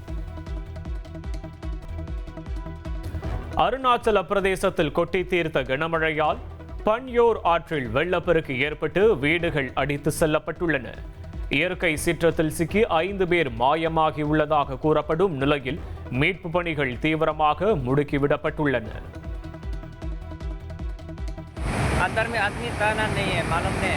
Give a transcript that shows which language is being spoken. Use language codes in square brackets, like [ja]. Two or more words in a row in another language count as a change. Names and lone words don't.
[ta] அருணாச்சல பிரதேசத்தில் கொட்டி தீர்த்த கனமழையால் பன்யோர் ஆற்றில் வெள்ளப்பெருக்கு ஏற்பட்டு வீடுகள் அடித்து செல்லப்பட்டுள்ளன. இயற்கை சீற்றத்தில் சிக்கி 5 பேர் மாயமாகியுள்ளதாக கூறப்படும் நிலையில் மீட்பு பணிகள் தீவிரமாக முடுக்கிவிடப்பட்டுள்ளன. [hi] अंदर में आदमी तैरना नहीं है मालूम नहीं.